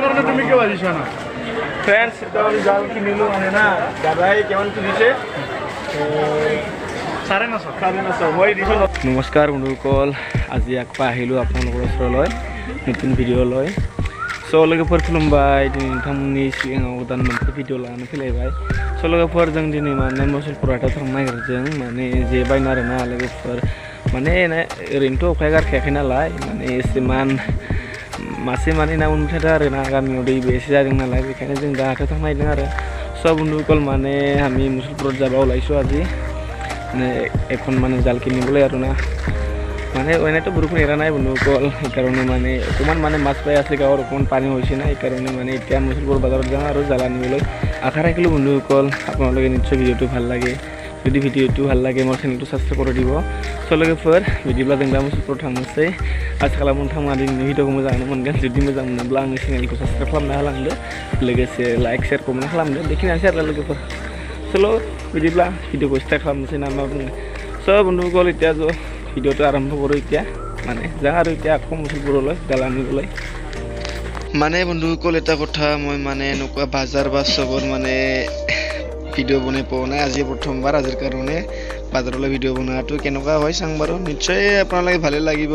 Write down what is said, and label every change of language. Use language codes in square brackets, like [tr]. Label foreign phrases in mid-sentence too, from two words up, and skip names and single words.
[as] তুমি কে বাজিছ না ফ্রেন্ডস এটা আমি জাল কিনিলো মানে না দাদাই কেমন কিনিছে চাৰে নশ মই দিছোঁ। নমস্কাৰ বন্ধুসকল, আজি আকৌ আহিলোঁ আপোনালোকৰ ওচৰলৈ নতুন ভিডিঅ' লৈ। [brx] स' लोगोफोर खुलुमबाय, दिनै नोंथांमोननि सिगाङाव गोदान मोनसे भिडिअ लानानै फैलायबाय। स' लोगोफोर जों दिनै माने मुसलपुराथ' थांनो नागिरदों, माने जे बायनो आरोना लोगोफोर। माने ओरैनोथ' अखाया गारखायाखै नालाय, माने एसेमान मासे मानै ना मोनबाय आरोना, गामियाव दैबो एसे जादों नालाय, बेखायनो जों दा हाथायाव थांनो नागिरदों आरो। [as] स' बন্ধুসকল মানে আমি মুছলপুৰত যাব ওলাইছোঁ আজি, মানে এখন মানে জাল কিনিবলৈ আৰু না। মানে এনেতো বৰষুণ এৰা নাই বন্ধুসকল, সেইকাৰণে মানে অকণমান মানে মাছ পাই আছে গাঁৱৰ, অকণমান পানী হৈছে না, সেইকাৰণে মানে এতিয়া মুছলপুৰ বজাৰত যাওঁ আৰু জাল আনিবলৈ আশা ৰাখিলোঁ বন্ধুসকল। আপোনালোকে নিশ্চয় ভিডিঅ'টো ভাল লাগে, যদি ভিডিঅ'টো ভাল লাগে মোৰ চেনেলটো साबस्क्राइब কৰি দিব। [brx] स' लोगोफोर बिदिब्ला जों दा मुसलपुराव थांनोसै। आसा खालामो नोंथांमोना दिनैनि भिडिअ'खौ मोजाङैनो मोनगोन। जुदि मोजां मोनोब्ला आंनि चेनेलखौ साबस्क्राइब खालामना होलांदो, लोगोसे लाइक शेयार कमेन्ट खालामदो। बेखिनियानोसै आरो लोगोफोर। सल' बिदिब्ला भिडिअ'खौ स्टार्ट खालामनोसै ना मा बुङो। [as] स' बন্ধুসকল এতিয়া ভিডিঅ'টো আৰম্ভ কৰোঁ। এতিয়া মানে যাওঁ আৰু এতিয়া আকৌ মুছলপুৰলৈ জাল আনিবলৈ। মানে বন্ধুসকল এটা কথা, মই মানে এনেকুৱা বাজাৰ বা চবত মানে ভিডিঅ' বনাই পোৱা নাই, আজি প্ৰথমবাৰ। আজিৰ কাৰণে বাজাৰলৈ ভিডিঅ' বনোৱাটো কেনেকুৱা হয় চাওঁ বাৰু, নিশ্চয় আপোনালোকে ভালে লাগিব।